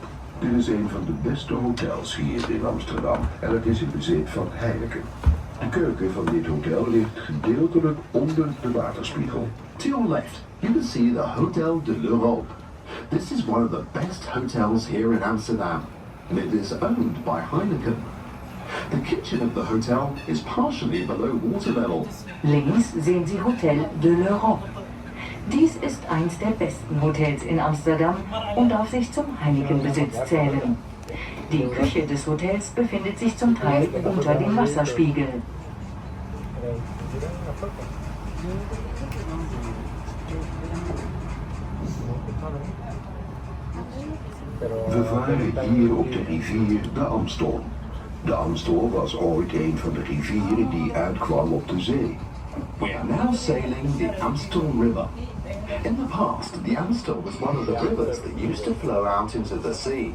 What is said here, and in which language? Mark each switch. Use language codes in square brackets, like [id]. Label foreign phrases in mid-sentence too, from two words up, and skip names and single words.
[nl] Dit is een van de beste hotels hier in Amsterdam en het is in bezit van Heineken. De keuken van dit hotel ligt gedeeltelijk onder de waterspiegel. [en] To your left, you can see the Hotel de l'Europe. This is one of the best hotels here in Amsterdam, and it is owned by Heineken. The kitchen of the hotel is partially below water level. [de] Links sehen Sie Hotel de l'Europe. Dies ist eins der besten Hotels in Amsterdam und darf sich zum Heineken-Besitz zählen. Die Küche des Hotels befindet sich zum Teil unter dem Wasserspiegel. [nl] We varen hier op de rivier de Amstel. De Amstel was ooit een van de rivieren die uitkwam op de zee. [en] We are now sailing the Amstel River. In the past, the Amstel was one of the rivers that used to flow out into the sea.